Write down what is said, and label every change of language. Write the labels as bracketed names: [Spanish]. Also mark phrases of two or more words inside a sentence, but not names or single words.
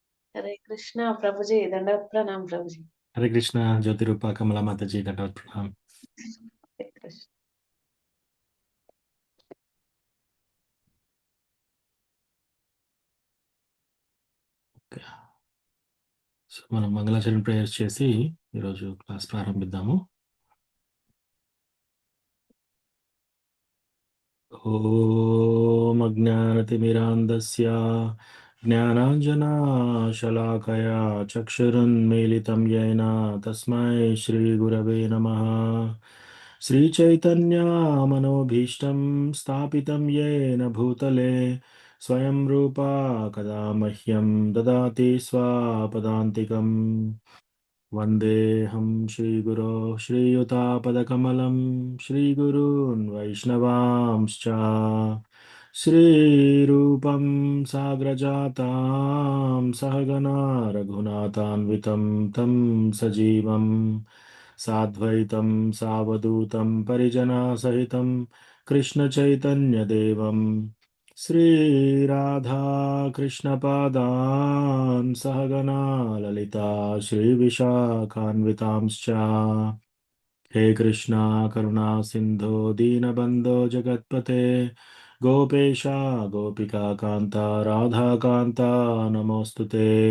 [Hindi] हरे कृष्णा प्रभु जी, दंडवत प्रणाम प्रभु जी। हरे कृष्णा ज्योति रूपा कमला माता जी दंडवत प्रणाम। हरे कृष्ण। [Telugu] సో మనం మంగళాచరణ ప్రేయర్స్ చేసి ఈరోజు క్లాస్ ప్రారంభిద్దాము. [Sanskrit] ఓం అజ్ఞానతిమిరాంధస్య జ్ఞానాంజనాశలాకయా చక్షురున్మీలితం येन తస్మై శ్రీగురవే నమః. శ్రీచైతన్యమనోభీష్టం స్థాపితం येन భూతలే స్వయం రూపా కదా మహ్యం దదాతి స్వపదాంతికం. వందేహం శ్రీగురో శ్రీయుతాపదకమలం శ్రీగురూన్ వైష్ణవాంశ్చ శ్రీరూపం సాగ్రజాతాం సహగణా రఘునాథాన్వితం తం సజీవం సాద్వైతం సావధూతం పరిజనాసహితం కృష్ణచైతన్యదేవం श्रीराधाकृष्णपादान् सहगणा ललिता श्रीविशाखान्वितांश्च। हे कृष्णा करुणा सिन्धो दीनबन्धो जगत्पते गोपेशा गोपिका कान्ता राधाकान्ता नमोऽस्तु ते।